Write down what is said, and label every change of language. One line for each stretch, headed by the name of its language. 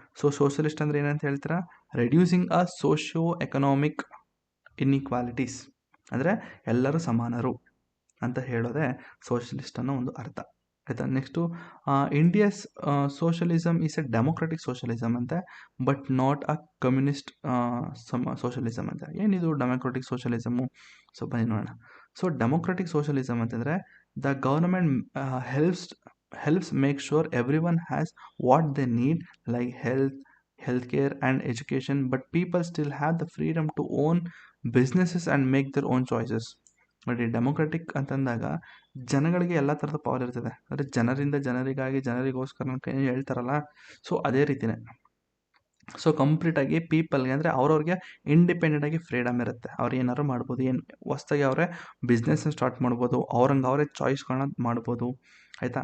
Kannada: So socialist ಅಂದರೆ ಏನಂತ ಹೇಳ್ತೀರಾ?
English: reducing a socio economic inequalities,
Kannada: ಅಂದರೆ ಎಲ್ಲರೂ ಸಮಾನರು ಅಂತ ಹೇಳೋದೇ ಸೋಷಲಿಸ್ಟ್ ಅನ್ನೋ ಒಂದು ಅರ್ಥ, ಆಯಿತಾ?
English: next India's socialism is a democratic socialism
Kannada: ಅಂತೆ,
English: but not a communist socialism
Kannada: ಅಂತ. ಏನಿದು ಡೆಮೊಕ್ರೆಟಿಕ್ ಸೋಷಲಿಸಮು? ಸೊ ಬನ್ನಿ ನೋಡೋಣ. ಸೊ ಡೆಮೊಕ್ರೆಟಿಕ್ ಸೋಷಲಿಸಮ್ ಅಂತಂದರೆ
English: The government helps helps make sure everyone has what they need, like health, healthcare, and education, but people still have the freedom to own businesses and make their own choices.
Kannada: ನೋಡಿ, democratic ಅಂತಂದಾಗ ಜನಗಳಿಗೆ ಎಲ್ಲ ಥರದ power ಇರ್ತದೆ, ಅಂದರೆ ಜನರಿಂದ ಜನರಿಗಾಗಿ ಜನರಿಗೋಸ್ಕರ ಅಂತ ಏನ್ ಹೇಳ್ತಾರಲ್ಲ, ಸೊ ಅದೇ ರೀತಿನೇ. ಸೊ ಕಂಪ್ಲೀಟಾಗಿ ಪೀಪಲ್ಗೆ ಅಂದರೆ ಅವ್ರವ್ರಿಗೆ ಇಂಡಿಪೆಂಡೆಂಟಾಗಿ ಫ್ರೀಡಮ್ ಇರುತ್ತೆ, ಅವ್ರು ಏನಾದ್ರು ಮಾಡ್ಬೋದು, ಏನು ಹೊಸ್ದಾಗಿ ಅವರೇ ಬಿಸ್ನೆಸ್ನ ಸ್ಟಾರ್ಟ್ ಮಾಡ್ಬೋದು, ಅವ್ರಂಗೆ ಅವರೇ ಚಾಯ್ಸ್ಗಳನ್ನ ಮಾಡ್ಬೋದು, ಆಯಿತಾ.